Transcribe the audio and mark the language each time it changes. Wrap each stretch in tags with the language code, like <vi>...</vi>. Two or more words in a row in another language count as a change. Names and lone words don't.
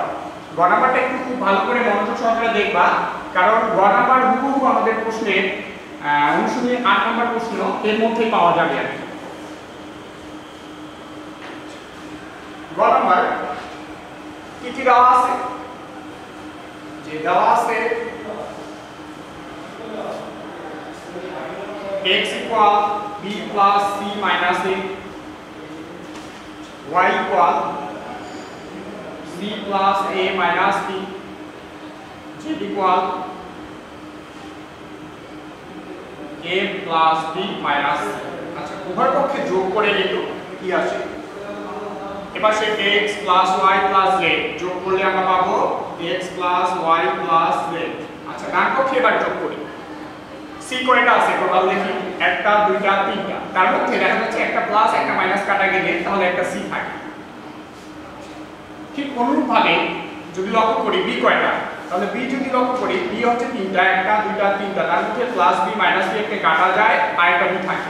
<bn>গ নাম্বারটা একটু খুব ভালো করে মনোযোগ সহকারে দেখবা, কারণ গ নাম্বার হুবহু আমাদের প্রশ্নের অনুশীলনী 8 নাম্বার প্রশ্ন এর মধ্যেই পাওয়া যাবে আর কি। গ নাম্বার কি কি দেওয়া আছে? যে দেওয়া আছে</bn> <en>x equal b plus c minus a, y equal c plus a minus b, z equal a plus b minus c।</en> <bn>আচ্ছা, উভয় পক্ষে যোগ করে নিত কি আসে? এবার সে</bn> <en>x plus y plus z</en> <bn>যোগ করলে আমরা পাবো</bn> <en>x plus y plus z।</en> <bn>আচ্ছা, ডান পক্ষে এবার যোগ করি। c কয়টা আছে টোটাল দেখি, একটা দুইটা তিনটা, তার মধ্যে দেখা যাচ্ছে একটা প্লাস একটা মাইনাস কাটা গেলে তাহলে একটা c থাকে। ঠিক অনুরূপভাবে যদি লক্ষ্য করি b কয়টা, তাহলে b যদি লক্ষ্য করি b হচ্ছে তিনটা, একটা দুইটা তিনটা, তার মধ্যে</bn> <en>plus b minus b</en> <bn>একটা কাটা যায় আর একটা b থাকে।</bn>